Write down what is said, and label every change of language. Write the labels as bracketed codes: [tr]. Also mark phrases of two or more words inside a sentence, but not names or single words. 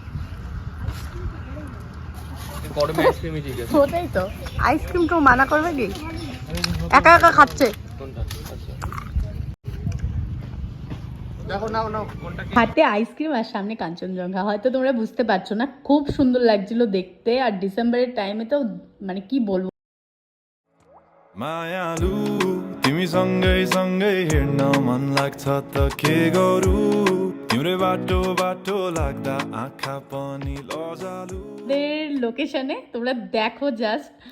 [bn] ওটাই তো, আইসক্রিম কেউ মানা করবে কি? একা একা খাচ্ছে। হাতে আইসক্রিম আর সামনে কাঞ্চনজঙ্ঘা। হয়তো তোমরা বুঝতে পারছো না, খুব সুন্দর লাগছিল দেখতে। আর ডিসেম্বরের টাইমে তো মানে কি বলবো। [ne] मायालु तिमी सँगै सँगै हेर्न मन लाग्छ त के गरौ तिम्रो बाटो बाटो लाग्दा आँखा पनि लजालु। [bn] লোকেশনে তোমরা দেখো জাস্ট।